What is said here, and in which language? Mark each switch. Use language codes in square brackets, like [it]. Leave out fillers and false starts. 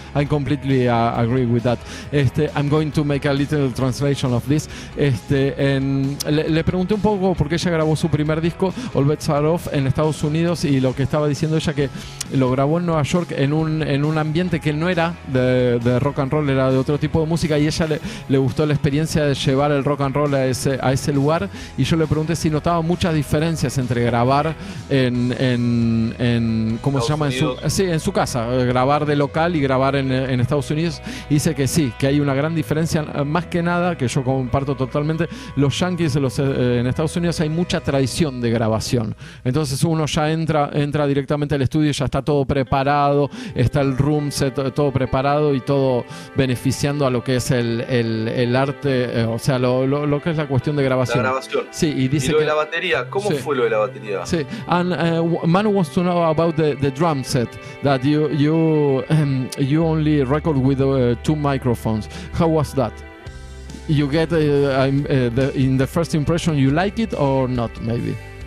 [en] I completely agree with that. I'm going to make a little translation of this. [es] Le pregunté un poco por qué ella grabó su primer disco, All Bets Are Off, en Estados Unidos, y lo que estaba diciendo ella que lo grabó en Nueva York en un ambiente que no era de rock and roll, era de otro tipo de música, y ella le gustó la experiencia de llevar el rock and roll a ese lugar, y yo le pregunté si notaba muchas diferencias entre grabar en ¿cómo se llama? En su casa, grabar de local y grabar en Estados Unidos. Y dice que sí, que hay una gran diferencia, más que nada, que yo comparto totalmente. Los yankees en Estados Unidos hay mucha tradición de grabación, entonces uno ya entra directamente al estudio, ya está todo preparado, está el room set todo preparado y todo beneficiando a lo que es el arte, o sea, lo que es la cuestión de grabación. La grabación. Sí, y dice lo que de la batería, ¿cómo sí. fue lo de la batería? [en] Sí, and Manu wants to know about the drum set that you only record with 2 microphones. How was that? You get in the first impression, you like it or not? Maybe.